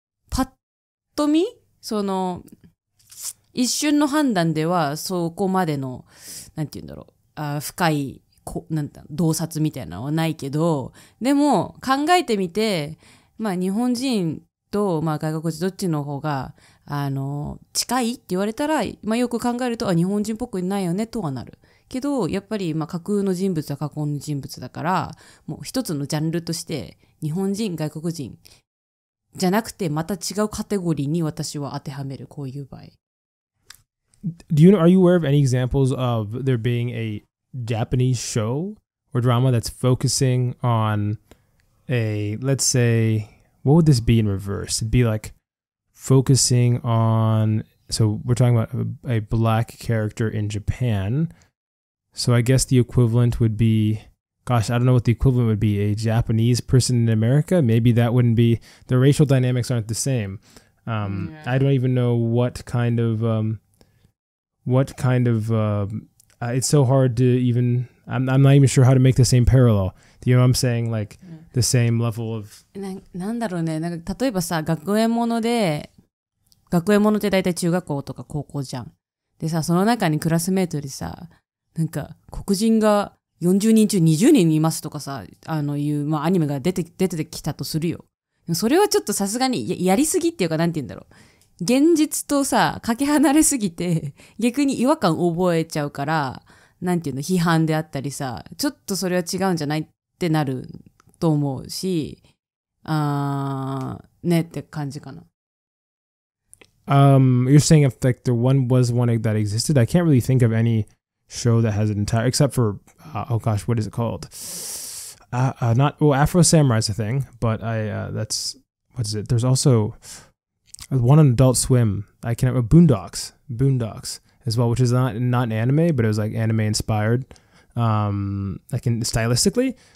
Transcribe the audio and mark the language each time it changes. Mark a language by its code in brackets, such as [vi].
[ja] パッと見一瞬の判断ではそこまでの、なんて言うんだろう、深い、洞察みたいなのはないけど、でも考えてみて、まあ日本人と、まあ外国人どっちの方が、近いって言われたら、まあよく考えると、日本人っぽくないよねとはなる。けど、やっぱり、まあ架空の人物は架空の人物だから、もう一つのジャンルとして、日本人、外国人、じゃなくて、また違うカテゴリーに私は当てはめる、こういう場合。 [en] Are you aware of any examples of there being a Japanese show or drama that's focusing on let's say, what would this be in reverse? It'd be like focusing on, so we're talking about a black character in Japan. So I guess the equivalent would be, gosh, I don't know what the equivalent would be. A Japanese person in America? Maybe that wouldn't be, the racial dynamics aren't the same. I don't even know what kind of, it's so hard to even I'm not even sure how to make the same parallel. Do you know what I'm saying? Like the same level of [ja] なんだろうね。なんか例えばさ、学園ものって大体中学校とか高校じゃん。でさ、その中にクラスメートでさ、なんか黒人が40人中20人いますとかさ、まあアニメが出てきたとするよ。それはちょっとさすがに やりすぎっていうかなんて言うんだろう。現実とさ、かけ離れすぎて、逆に違和感覚えちゃうから、なんていうの、批判であったりさ、ちょっとそれは違うんじゃないってなると思うし、ねって感じかな。 [en] You're saying if like there was one that existed, I can't really think of any show that has an entire, except for, oh gosh, what is it called? Afro Samurai is a thing, but that's, what is it? There's also one on Adult Swim. I can't remember, Boondocks as well, which is not an anime, but it was like anime inspired, like stylistically.